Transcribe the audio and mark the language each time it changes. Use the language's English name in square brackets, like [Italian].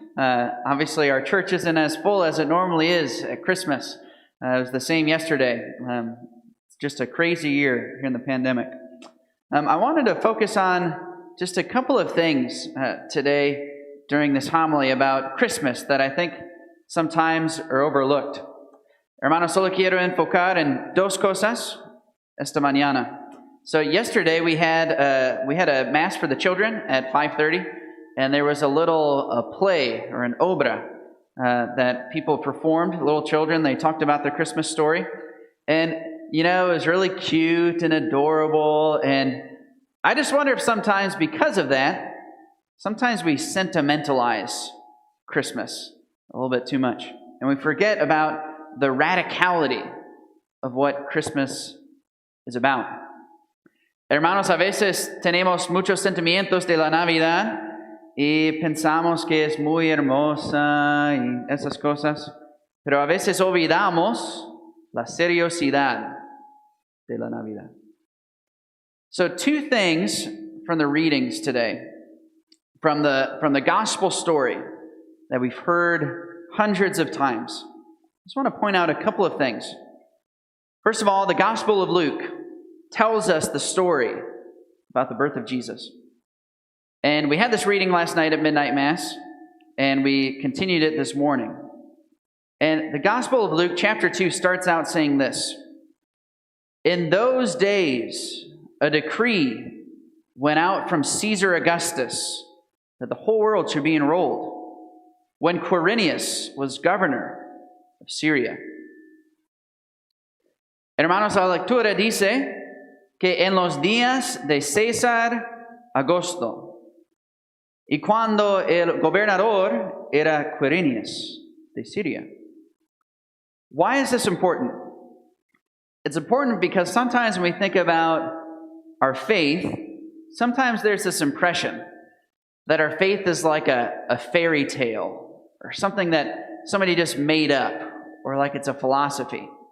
[English] Obviously, our church isn't as full as it normally is at Christmas. It was the same yesterday. It's just a crazy year here in the pandemic. I wanted to focus on just a couple of things today during this homily about Christmas that I think sometimes are overlooked. [Spanish] Hermanos, solo quiero enfocar en dos cosas esta mañana. [English] So yesterday we had a mass for the children at 5:30, and there was a little play or an obra that people performed, little children. They talked about their Christmas story, and it was really cute and adorable. And I just wonder if sometimes because of that, sometimes we sentimentalize Christmas a little bit too much, and we forget about the radicality of what Christmas is about. [Spanish] Hermanos, a veces tenemos muchos sentimientos de la Navidad y pensamos que es muy hermosa y esas cosas, pero a veces olvidamos la seriosidad de la Navidad. [English] So two things from the readings today, from the gospel story that we've heard hundreds of times. I just want to point out a couple of things. First of all, the Gospel of Luke tells us the story about the birth of Jesus. And we had this reading last night at Midnight Mass, and we continued it this morning. And the Gospel of Luke, chapter 2, starts out saying this: "In those days, a decree went out from Caesar Augustus that the whole world should be enrolled, when Quirinius was governor of Syria." [Spanish] Hermanos, la lectura dice que en los días de César Augusto, y cuando el gobernador era Quirinius de Syria. [English] Why is this important? It's important because sometimes when we think about our faith, sometimes there's this impression that our faith is like a fairy tale or something that somebody just made up, or like it's a philosophy.